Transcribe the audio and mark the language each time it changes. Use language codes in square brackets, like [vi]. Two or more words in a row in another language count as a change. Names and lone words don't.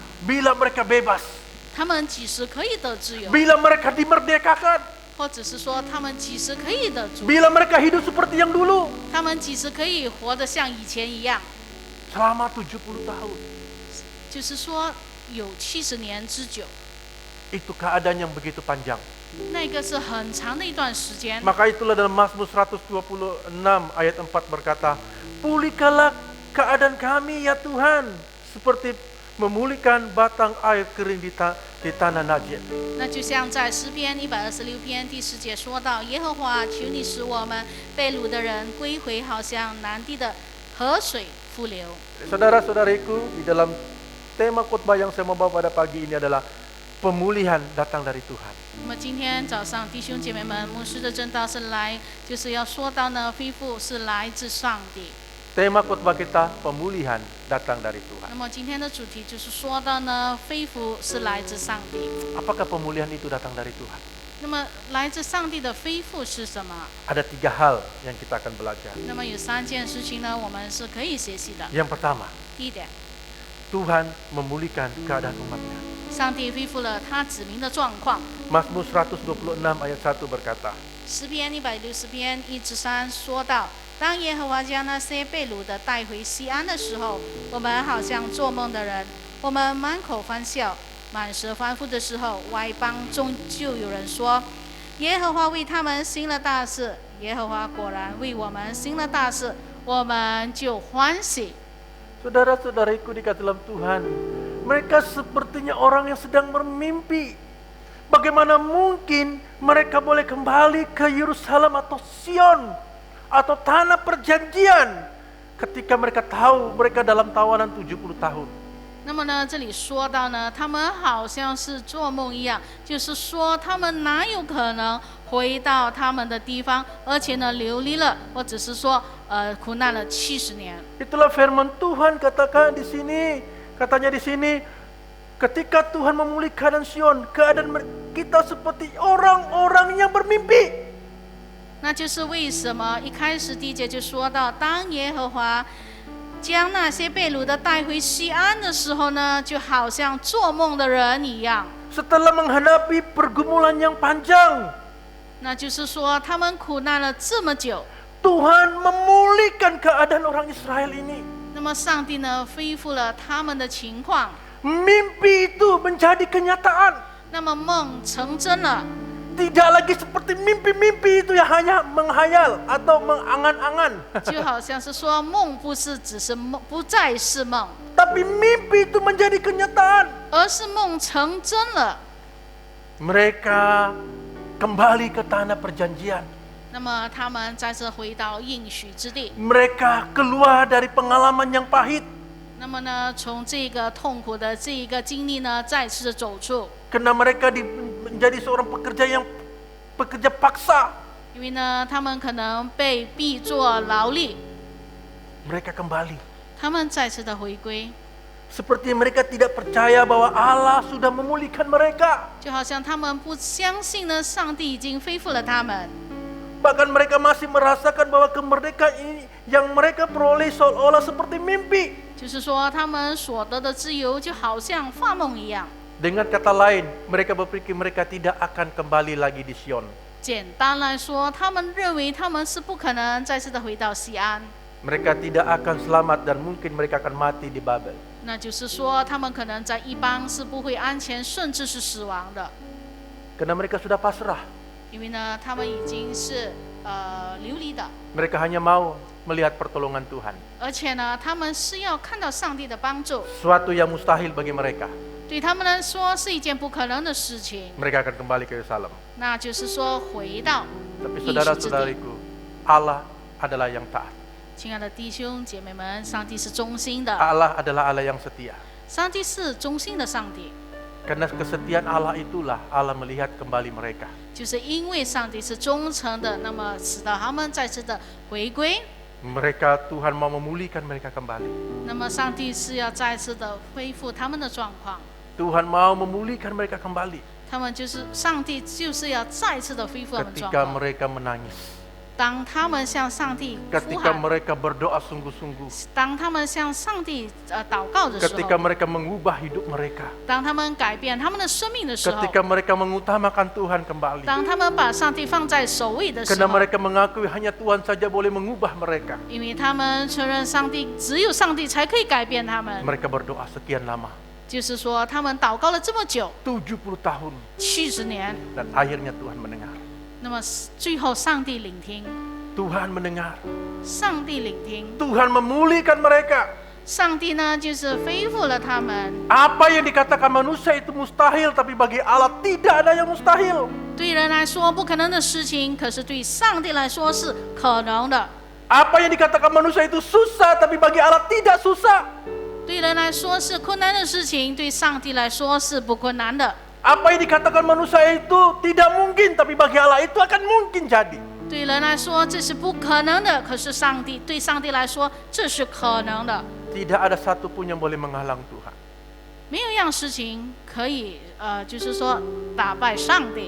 [ms] Bila mereka bebas. [zh] 他们几时可以得自由， [ms] Bila mereka dimerdekakan. [zh] 或者是说他们几时可以得主， [ms] Bila mereka hidup seperti yang dulu. [zh] 他们几时可以活得像以前一样。 [ms] Selama 70 tahun. [zh] 就是说有70年之久， [ms] Itu keadaan yang begitu panjang. [zh] 那个是很长的一段时间。 [ms] Maka itulah dalam Mazmur 126 ayat 4 berkata, pulihkanlah keadaan kami ya Tuhan, seperti memulihkan batang air kering di tanah Najd. [zh] 那就像在诗篇126篇第10节说到，耶和华，求你使我们被掳的人归回，好像南地的河水复流。 [ms] Saudara-saudariku, di dalam tema khotbah yang saya mau bawa pada pagi ini adalah pemulihan datang dari Tuhan. [zh] 那么今天早上弟兄姐妹们，牧师的正道是来，就是要说到呢，恢复是来自上帝。 [ms] Tema khotbah kita pemulihan datang dari Tuhan. [zh] 那么今天的主题就是说到呢，恢复是来自上帝。 [ms] Apakah pemulihan itu datang dari Tuhan? [zh] 那么来自上帝的恢复是什么？ [ms] Ada 3 hal yang kita akan belajar. [zh] 那么有3件事情呢，我们是可以学习的。 [ms] Yang pertama, [zh] 第一点， [ms] Tuhan memulihkan keadaan umatnya. [zh] 上帝恢复了他子民的状况。 [ms] Mazmur 126 ayat 1 berkata, [zh] 诗篇160篇1至3说到，当耶和华将那些被掳的带回西安的时候，我们好像做梦的人，我们满口欢笑，满舌欢呼的时候，外邦中就有人说，耶和华为他们行了大事，耶和华果然为我们行了大事，我们就欢喜。 [ms] Saudara-saudariku di dalam Tuhan, mereka sepertinya orang yang sedang bermimpi. Bagaimana mungkin mereka boleh kembali ke Yerusalem atau Sion atau tanah perjanjian ketika mereka tahu mereka dalam tawanan 70 tahun. [zh] 那么呢，这里说到呢，他们好像是做梦一样，就是说他们哪有可能回到他们的地方，而且呢流离了，或者是说苦难了70年。 [ms] Itulah firman Tuhan katakan di sini, katanya di sini, ketika Tuhan memulihkan Sion, keadaan kita seperti orang-orang yang bermimpi. [zh] 那就是为什么一开始第1节就说到，当耶和华将那些被掳的带回西安的时候呢，就好像做梦的人一样。 [ms] Setelah menghadapi pergumulan yang panjang, [zh] 那就是说，他们苦难了这么久， [ms] Tuhan memulihkan keadaan orang Israel ini. [zh] 那么上帝呢恢复了他们的情况， [ms] Mimpi itu menjadi kenyataan. [zh] 那么梦成真了。 [ms] Tidak lagi seperti mimpi-mimpi itu yang hanya menghayal atau mengangan-angan. [zh] 就好像是说梦不是只是梦，不再是梦， [ms] Tapi mimpi itu menjadi kenyataan. [zh] 而是梦成真了。 [ms] Mereka kembali ke tanah perjanjian. [zh] 那么他们再次回到应许之地， [ms] Mereka keluar dari pengalaman yang pahit. [zh] 那么呢，从这个痛苦的这一个经历呢，再次的走出。 [ms] Karena mereka menjadi seorang pekerja paksa. [zh] 因为呢，他们可能被逼做劳力， [ms] Mereka kembali. [zh] 他们再次的回归， [ms] Seperti mereka tidak percaya bahwa Allah sudah memulihkan mereka. [zh] 就好像他们不相信呢，上帝已经恢复了他们。 [ms] Bahkan mereka masih merasakan bahwa kemerdekaan ini yang mereka peroleh seolah-olah seperti mimpi. [zh] 就是说，他们所得的自由就好像发梦一样。 [ms] Dengan kata lain, mereka berpikir mereka tidak akan kembali lagi di Sion. [zh] 简单来说，他们认为他们是不可能再次的回到西安， [ms] Mereka tidak akan selamat dan mungkin mereka akan mati di Babel. [zh] 那就是说，他们可能在一邦是不会安全，甚至是死亡的， [ms] Karena mereka sudah pasrah. [zh] 因为呢，他们已经是流离的， [ms] Mereka hanya mau melihat pertolongan Tuhan. [zh] 而且呢，他们是要看到上帝的帮助， [ms] Suatu yang mustahil bagi mereka. [zh] 对他们来说是一件不可能的事情。 [ms] Mereka akan kembali ke Yerusalem. [zh] 那就是说，回到 [ms] Tapi [zh] 应许之地。 [ms] saudara-saudariku, Allah adalah yang taat. [zh] 亲爱的弟兄姐妹们，上帝是忠心的， [ms] Allah adalah Allah yang setia. [zh] 上帝是忠心的上帝， [ms] Karena kesetiaan Allah itulah Allah melihat kembali mereka. [zh] 就是因为上帝是忠诚的，那么使到他们再次的回归。 [ms] Mereka Tuhan mau memulihkan mereka kembali. [zh] 那么上帝是要再次的恢复他们的状况， [ms] Tuhan mau memulihkan mereka kembali [zh] 他们就是上帝就是要再次的恢复他们的状 [ms] ketika [zh] 况。 [ms] mereka menangis, [zh] 当他们向上帝呼 [ms] ketika [zh] 喊， [ms] mereka berdoa sungguh-sungguh, [zh] 当他们向上帝祷告的时 [ms] ketika [zh] 候， [ms] mereka mengubah hidup mereka, [zh] 当他们改变他们的生命的时候， [ms] ketika mereka mengutamakan Tuhan kembali, [zh] 当他们把上帝放在首位的时 [ms] karena [zh] 候， [ms] mereka mengakui hanya Tuhan saja boleh mengubah mereka. [zh] 因为他们承认上帝只有上帝才可以改变他们， [ms] Mereka berdoa sekian lama, [zh] 就是说他们祷告了这么久 [ms] 70 tahun, [zh] ，70年， [ms] dan akhirnya Tuhan mendengar. [zh] 那么最后上帝聆听， [ms] Tuhan mendengar, [zh] 上帝聆听， [ms] Tuhan memulihkan mereka. [zh] 上帝呢就是恢复了他们。 [ms] Apa yang dikatakan manusia itu mustahil, tapi bagi Allah tidak ada yang mustahil. [zh] 对人来说不可能的事情，可是对上帝来说是可能的。 [ms] Apa yang dikatakan manusia itu susah, tapi bagi Allah tidak susah. [zh] 对人来说是困难的事情，对上帝来说是不困难的。 [ms] Apa yang dikatakan manusia itu tidak mungkin, tapi bagi Allah itu akan mungkin jadi. [zh] 对人来说这是不可能的，可是对上帝来说这是可能的。 [ms] Tidak ada satupun yang boleh menghalang Tuhan. [zh] 没有一样事情可以就是说打败上帝。